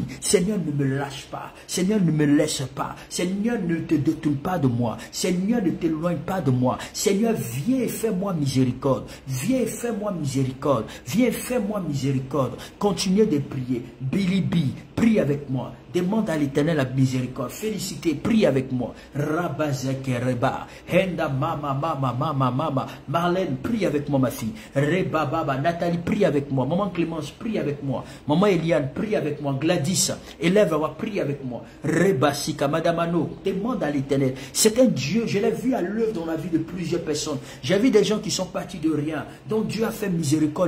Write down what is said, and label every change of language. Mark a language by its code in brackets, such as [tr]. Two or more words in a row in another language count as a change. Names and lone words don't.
[fr] Seigneur, ne me lâche pas. Seigneur, ne me laisse pas. Seigneur, ne te détourne pas de moi. Seigneur, ne t'éloigne pas de moi. Seigneur, viens et fais-moi miséricorde. Viens et fais-moi miséricorde. Viens et fais-moi miséricorde. Continuez de prier. Bilibi, prie avec moi. Demande à l'Éternel la miséricorde. Félicité, prie avec moi. Rabazekereba. [rw] Henda mama. [fr] Marlène, prie avec moi ma fille. [rw] Reba baba. [fr] Nathalie, prie avec moi. Maman Clémence, prie avec moi. Maman Eliane, prie avec moi. Gladys, élève, prie avec moi. Reba Sika, Madame Ano, demande à l'Éternel. C'est un Dieu, je l'ai vu à l'œuvre dans la vie de plusieurs personnes. J'ai vu des gens qui sont partis de rien, dont Dieu a fait miséricorde.